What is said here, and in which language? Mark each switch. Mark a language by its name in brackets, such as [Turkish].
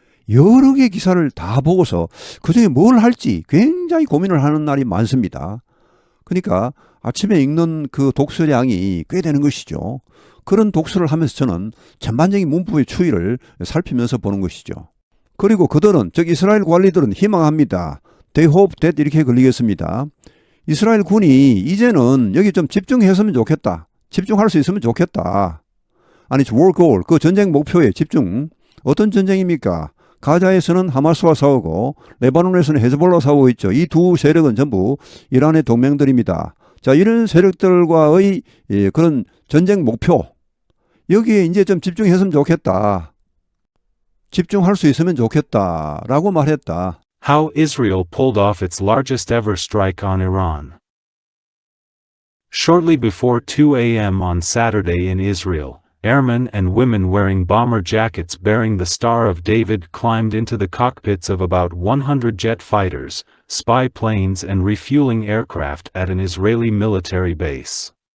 [Korean] 여러 개의 기사를 다 보고서 그중에 뭘 할지 굉장히 고민을 하는 날이 많습니다. 그러니까 아침에 읽는 그 독서량이 꽤 되는 것이죠. 그런 독서를 하면서 저는 전반적인 문법의 추이를 살피면서 보는 것이죠. 그리고 그들은, 즉 이스라엘 관리들은 희망합니다. [English] They hope that [Korean] 이렇게 걸리겠습니다. 이스라엘 군이 이제는 여기 좀 집중했으면 좋겠다. 집중할 수 있으면 좋겠다. 아니, [English] war goal, [Korean] 그 전쟁 목표에 집중. 어떤 전쟁입니까? 가자에서는 하마스와 싸우고 레바논에서는 헤즈볼라 싸우고 있죠. 이 두 세력은 전부 이란의 동맹들입니다. 자, 이런 세력들과의 그런 전쟁 목표. 여기에 이제 좀 집중했으면 좋겠다. 집중할 수 있으면 좋겠다라고 말했다. [English] How Israel pulled off its largest ever strike on Iran. Shortly before 2 a.m. on Saturday in Israel, airmen and women wearing bomber jackets bearing the Star of David climbed into the cockpits of about 100 jet fighters, spy planes and refueling aircraft at an Israeli military base.